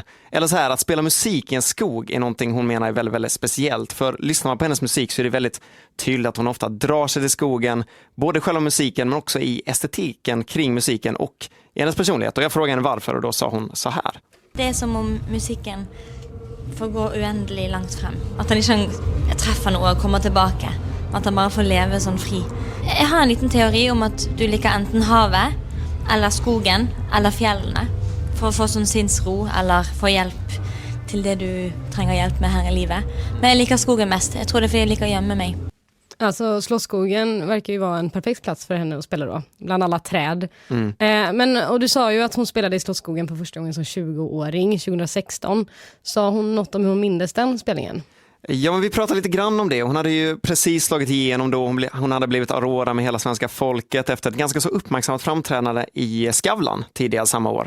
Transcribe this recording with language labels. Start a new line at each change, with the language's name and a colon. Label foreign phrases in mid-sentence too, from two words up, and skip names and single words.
Swedish: Eller så här, att spela musik i en skog är någonting hon menar är väldigt, väldigt speciellt. För lyssnar man på hennes musik så är det väldigt tydligt att hon ofta drar sig till skogen. Både själva musiken men också i estetiken kring musiken och i hennes personlighet. Och jag frågade henne varför och då sa hon så här.
Norwegian: Det är som om musiken får gå uendelig langt frem. At han ikke treffer noe og kommer tilbake. At han bare får leve sånn fri. Jeg har en liten teori om at du liker enten havet eller skogen, eller fjellene, for å få sånn sinnsro, eller få hjelp til det du trenger hjelp med her i livet. Men jeg liker skogen mest. Jeg tror det är för jag liker å gömme mig.
Swedish: Alltså Slottsskogen verkar ju vara en perfekt plats för henne att spela då, bland alla träd. Och du sa ju att hon spelade i Slottsskogen på första gången som 20-åring, 2016. Sa hon något om hur hon mindes den spelningen? Ja, men vi pratade lite grann om det. Hon hade ju precis slagit igenom då hon hade blivit Aurora med hela svenska folket efter ett ganska så uppmärksammat framträdande i Skavlan tidigare samma år.